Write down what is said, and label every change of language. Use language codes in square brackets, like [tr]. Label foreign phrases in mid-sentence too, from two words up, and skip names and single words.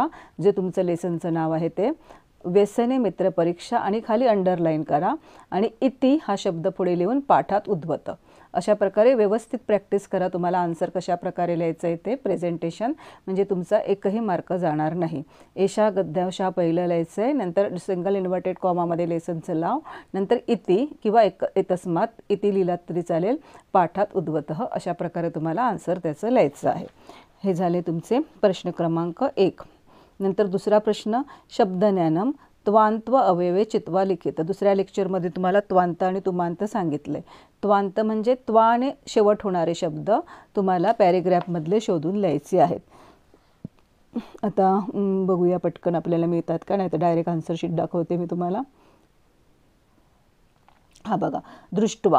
[mr] जे तुमचं लेसनचं नाव आहे ते व्यसने मित्र परीक्षा आणि खाली अंडरलाईन करा आणि इति हा शब्द पुढे लिहून पाठात उद्भवतं. अशा प्रकारे व्यवस्थित प्रॅक्टिस करा. तुम्हाला आन्सर कशा प्रकारे लिहायचं आहे ते प्रेझेंटेशन, म्हणजे तुमचा एकही मार्क जाणार नाही. एषा गद्यांश हा पहिलं लिहायचं आहे, नंतर [en] single inverted [mr] कॉमामध्ये लेसनचं लाव, नंतर इति किंवा [sa] तस्मात इति [mr] लिहिलात तरी चालेल, पाठात उद्भवतं. अशा प्रकारे तुम्हाला आन्सर त्याचं लिहायचं आहे. हे झाले तुमचे प्रश्न क्रमांक 1. नंतर दुसरा प्रश्न, [sa] शब्दज्ञानम त्वांत्व अवयवे चित्वा लिखित. [mr] दुसऱ्या लेक्चरमध्ये तुम्हाला त्वांत आणि तुमांत सांगितले. त्वांत म्हणजे त्वाने शेवट होणारे शब्द तुम्हाला पॅरेग्राफमधले शोधून लिहायचे आहेत. आता बघूया पटकन आपल्याला मिळतात का, नाही तर डायरेक्ट [en] answer sheet [mr] दाखवते मी तुम्हाला. हा बघा, दृष्टवा.